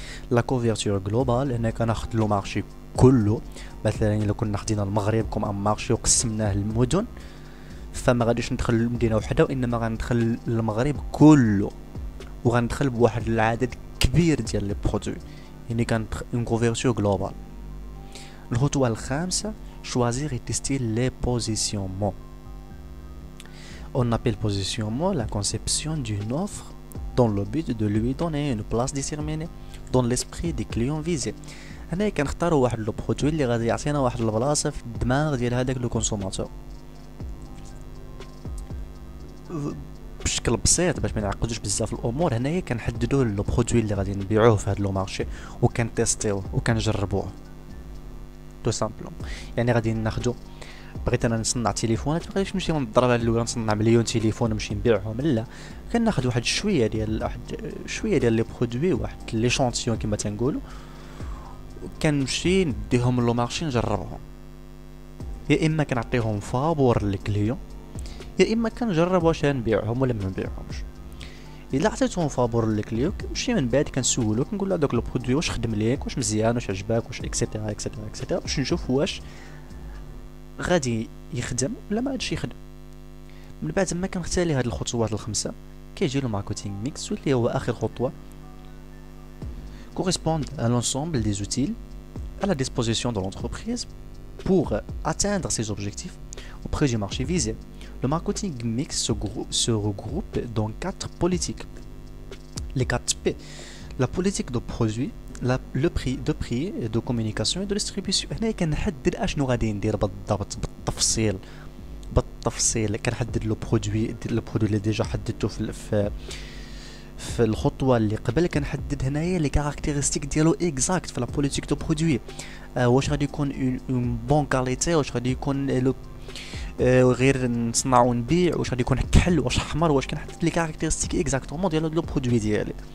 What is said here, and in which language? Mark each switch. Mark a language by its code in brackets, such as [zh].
[ar] لا كوفرتور جلوبال، هنا كناخذ لو مارشي كله. مثلا الا كنا خدينا المغرب كوم ان مارشي وقسمناه للمدن، فما غاديش ندخل لمدينه وحده وانما غندخل المغرب كله، وغندخل بواحد العدد كبير ديال لي برودوي، يعني كانت اون كوفرتور جلوبال. [fr] الخطوه الخامسه choisir et tester les positionnements. On appelle positionnement la conception d'une offre dans le but de lui donner une place déterminée dans l'esprit des clients visés. [ar] هنا كنختاروا واحد لو برودوي اللي غادي يعطينا واحد البلاصه في الدماغ ديال هذاك لو كونسوماتور بشكل بسيط باش ما نعقدوش بزاف الامور. هنايا كنحددوا لو برودوي اللي غادي نبيعوه في هذا لو مارشي وكنتيستيوه وكنجربوه تو سامبلوم. يعني غادي ناخذوا بغيت انا نصنع تليفونات ما غاديش نمشي نضرب على الاول نصنع مليون تليفون ونمشي نبيعهم، لا كناخذ واحد شويه ديال لي برودوي واحد لي شونتيون كما تنقولوا كنمشي نديهم لو مارشي نجربهم. يا اما كنعطيهم فابور للكليون يا اما كنجرب واش نبيعهم ولا ما نبيعهمش. الا عطيتهم فابور للكليون كنمشي من بعد كنسولو كنقول له داك لو برودوي واش خدم ليك واش مزيان واش عجبك واش اكسيتيرا اكسيتيرا اكسيتيرا باش نشوف واش غادي يخدم ولا ما غاديش يخدم. [fr] من بعد ما كنختالي هاد الخطوات الخمسه كيجي له ماركتينغ ميكس واللي هو اخر خطوه correspondent à l'ensemble des outils à la disposition de l'entreprise pour atteindre ses objectifs auprès du marché visé. Le marketing mix se regroupe dans 4 politiques. Les 4 P. La politique de produit, le prix de communication et de distribution. [ar] هنا كنحدد اشنو غادي ندير بالضبط بالتفصيل كنحدد لو برودوي اللي ديجا حددته في الخطوه اللي قبل. كنحدد هنايا لي كاركتيرستيك ديالو اكزاكت في لا بوليتيك دو برودوي. واش غادي يكون اون بون كاليتي واش غادي يكون لو غير نصنع ونبيع واش غادي يكون كحل واش احمر واش كنحدد لي كاركتيرستيك اكزاكتومون ديال لو برودوي ديالي.